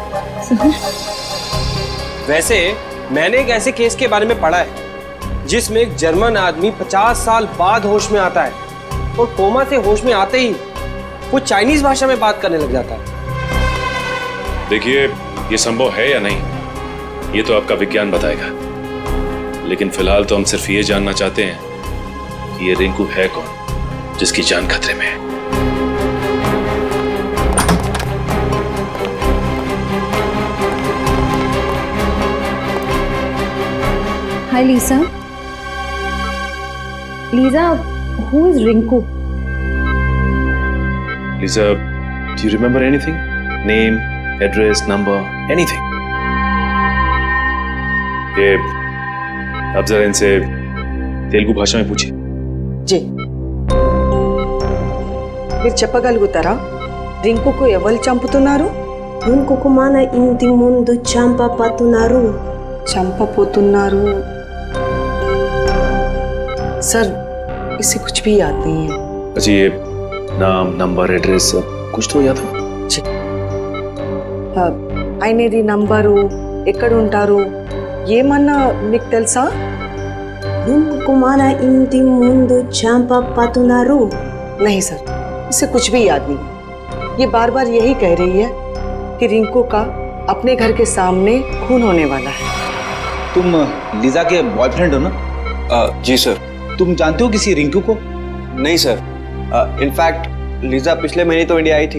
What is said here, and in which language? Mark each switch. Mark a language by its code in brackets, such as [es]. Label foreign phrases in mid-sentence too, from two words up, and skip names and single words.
[hi] वैसे मैंने एक ऐसे केस के बारे में पढ़ा है जिसमें एक जर्मन आदमी 50 साल बाद होश में आता है और कोमा से होश में आते ही वो चाइनीज भाषा में बात करने लग जाता है। देखिए, ये संभव है या नहीं ये तो आपका विज्ञान बताएगा, लेकिन फिलहाल तो हम सिर्फ ये जानना चाहते हैं कि ये रिंकू है कौन जिसकी जान खतरे में है। [en] Hi, Lisa. Lisa, who is Rinku? Lisa, do you remember anything? Name, address, number, anything? [hi] ये अब जरा इनसे तेलुगु भाषा में पूछिए। [te] जी మీరు చెప్పగలుగుతారా రింకుకు ఎవరు చంపుతున్నారు? రింకుకు మన ఇంటి ముందు చంపపోతున్నారు. [hi] चंपापोतुन्नारू सर इसे कुछ भी याद नहीं है। अच्छा ये नाम नंबर एड्रेस कुछ तो याद हो? [te] ఆయనది నంబరు ఎక్కడ ఉంటారు ఏమన్నా మీకు తెలుసా? రింకుకు మన ఇంటి ముందు చంపపోతున్నారు. [hi] नहीं सर इसे कुछ भी याद नहीं। ये बार बार यही कह रही है कि रिंकू का अपने घर के सामने खून होने वाला है। तुम लीजा के बॉयफ्रेंड हो ना? जी सर। तुम जानते हो किसी रिंकू को? नहीं सर, इनफैक्ट लीजा पिछले महीने तो इंडिया आई थी।